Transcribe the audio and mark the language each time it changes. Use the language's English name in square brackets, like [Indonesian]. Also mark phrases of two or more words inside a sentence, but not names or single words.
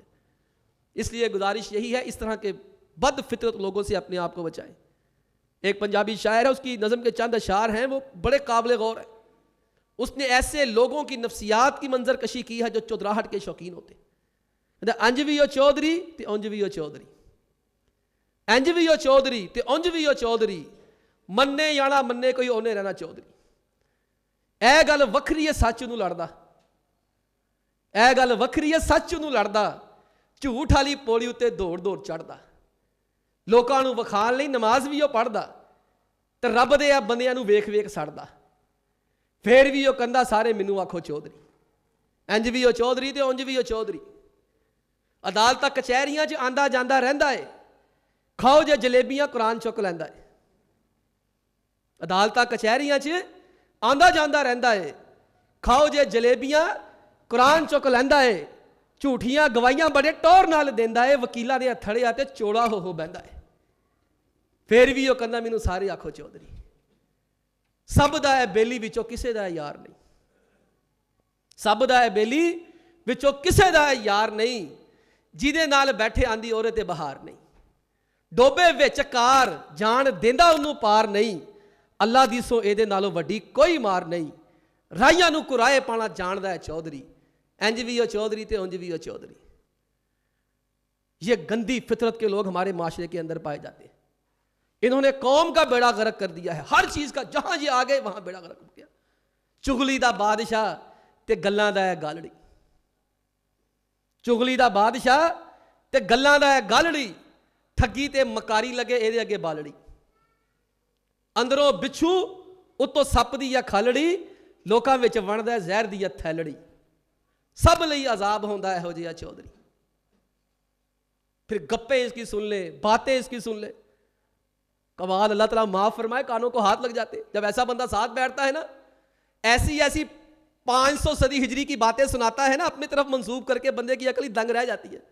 [Urdu] اس لیے گزارش یہی ہے, اس طرح کے بد فطرت لوگوں سے اپنے آپ کو بچائیں. ایک پنجابی شاعر ہے, اس کی نظم کے چند اشعار ہیں, وہ بڑے قابل غور ہیں. اس نے ایسے لوگوں کی نفسیات کی منظر کشی کی ہے جو چودراہٹ کے شوقین ہوتے. [Punjabi] انج بھی او چودھری تے اونج بھی او چودھری, انج بھی او چودھری تے اونج بھی او چودھری, مننے یانا مننے کوئی اونے رہنا چودھری. اے گل وکھری ہے سچ نو لڑدا, اے گل وکھری ہے سچ نو لڑدا, جھوٹ والی پوڑی اتے دوڑ دوڑ چڑھدا. لوکاں نو وکھان لئی نماز بھی او پڑھدا, تے رب دے بندیاں نو ویکھ ویکھ سڑدا. پھر بھی او کندا سارے مینوں آکھو چودھری, انج بھی او چودھری تے اونج بھی او چودھری. عدالتاں کچہریاں چ آندا جاندا رہندا ہے, کھاؤ جے جلیبیاں قرآن چک لیندا ہے. عدالتاں کچہریاں چ آندا جاندا رہندا ہے, کھاؤ جے جلیبیاں قرآن چک لیندا ہے. جھوٹیاں گواہیاں بڑے ٹور نال دیندا ہے, وکیلاں دے تھڑے آتے چوڑا ہو بہندا ہے. پھر بھی او کندا مینوں سارے آکھو چودھری. سب دا ہے بیلی وچوں کسے دا ہے یار نہیں, سب دا ہے بیلی وچوں کسے دا ہے یار نہیں, جیدے نال بیٹھے آندی اورے تے بہار نہیں. ڈوبے وچ کار جان دیندا اونوں پار نہیں, اللہ ਦੀ ਸੋ ਇਹਦੇ ਨਾਲੋਂ ਵੱਡੀ ਕੋਈ ਮਾਰ ਨਹੀਂ। ਰਾਹੀਆਂ ਨੂੰ ਕੁਰਾਏ ਪਾਣਾ ਜਾਣਦਾ ਹੈ ਚੌਧਰੀ, ਇੰਜ ਭੀ ਹੋ ਚੌਧਰੀ ਤੋ ਉਂਜ ਭੀ ਹੋ ਚੌਧਰੀ। [Urdu] یہ گندی فطرت کے لوگ ہمارے معاشرے کے اندر پائے جاتے ہیں. انہوں نے قوم کا بیڑا غرق کر دیا ہے، ہر چیز کا، جہاں یہ آ گئے وہاں بیڑا غرق ہو گیا. [Punjabi] ਚੁਗਲੀ ਦਾ ਬਾਦਸ਼ਾਹ ਤੇ ਗੱਲਾਂ ਦਾ ਹੈ ਗਾਲੜੀ, ਚੁਗਲੀ ਦਾ ਬਾਦਸ਼ਾਹ ਤੇ ਗੱਲਾਂ ਦਾ ਹੈ ਗਾਲੜੀ, ਠੱਗੀ ਤੇ ਮੱਕਾਰੀ ਲੱਗੇ ਇਹਦੇ ਅੱਗੇ ਬਾਲੜੀ, ਅੰਦਰੋਂ ਬਿੱਛੂ ਉੱਤੋਂ ਸੱਪ ਦੀ ਆ ਖਾਲੜੀ, ਲੋਕਾਂ ਵਿੱਚ ਵਣਦਾ ਹੈ ਜ਼ਹਿਰ ਦੀ ਆ ਥੈਲੜੀ। सब ਲਈ ਅਜ਼ਾਬ ਹੋਂਦਾ ਹੈ ਹੋ ਜਿਹਾ ਚੌਧਰੀ। [Urdu] پھر گپے اس کی سن لے، باتیں اس کی سن لے، کمال، اللہ تعالیٰ معاف فرمائے، کانوں کو ہاتھ لگ جاتے جب ایسا بندہ ساتھ بیٹھتا ہے نا. ایسی ایسی 500 صدی ہجری کی باتیں سناتا ہے نا، اپنی طرف منسوب کر کے بندے کی عقل ہی دنگ رہ جاتی ہے.